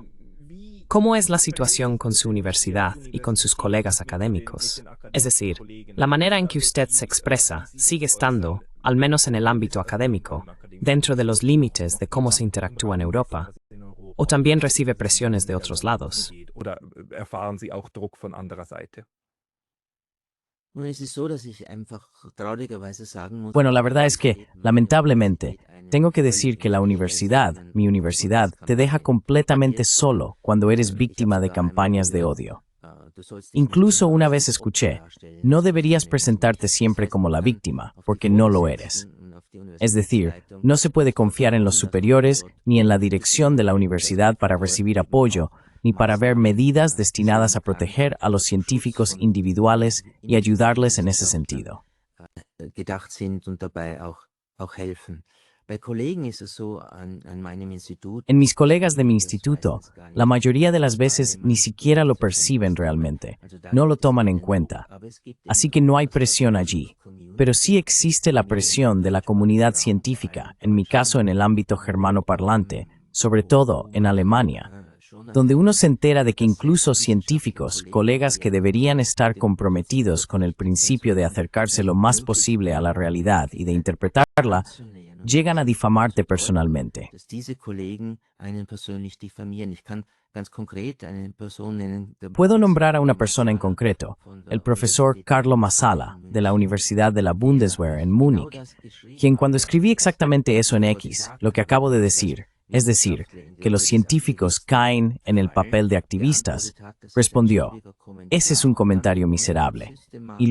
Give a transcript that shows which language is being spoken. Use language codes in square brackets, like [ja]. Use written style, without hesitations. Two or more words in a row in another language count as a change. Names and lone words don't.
[es] ¿Cómo es la situación con su universidad y con sus colegas académicos? Es decir, la manera en que usted se expresa sigue estando, al menos en el ámbito académico, dentro de los límites de cómo se interactúa en Europa. o también recibe presiones de otros lados. [de] Oder erfahren Sie auch Druck von anderer Seite? Nun, es ist so, dass ich einfach traurigerweise sagen muss, [es] Bueno, la verdad es que, lamentablemente, tengo que decir que la universidad, mi universidad, te deja completamente solo cuando eres víctima de campañas de odio. Incluso una vez escuché, no deberías presentarte siempre como la víctima, porque no lo eres. Es decir, no se puede confiar en los superiores ni en la dirección de la universidad para recibir apoyo, ni para ver medidas destinadas a proteger a los científicos individuales y ayudarles en ese sentido. [de] gedacht sind und dabei auch helfen. Bei Kollegen ist es so an meinem Institut. [es] En mis colegas de mi instituto, la mayoría de las veces ni siquiera lo perciben realmente, no lo toman en cuenta. Así que no hay presión allí. Pero sí existe la presión de la comunidad científica, en mi caso en el ámbito germanoparlante, sobre todo en Alemania, donde uno se entera de que incluso científicos, colegas que deberían estar comprometidos con el principio de acercarse lo más posible a la realidad y de interpretarla, llegan a difamarte personalmente. [de] Dass diese Kollegen einen persönlich diffamieren. Ich kann ganz konkret eine Person nennen. [es] Puedo nombrar a una persona en concreto, el profesor Carlo Massala, de la Universidad de la Bundeswehr en Múnich, quien cuando escribí exactamente eso en X, lo que acabo de decir, es decir, que los científicos caen en el papel de activistas, respondió, ese es un comentario miserable, y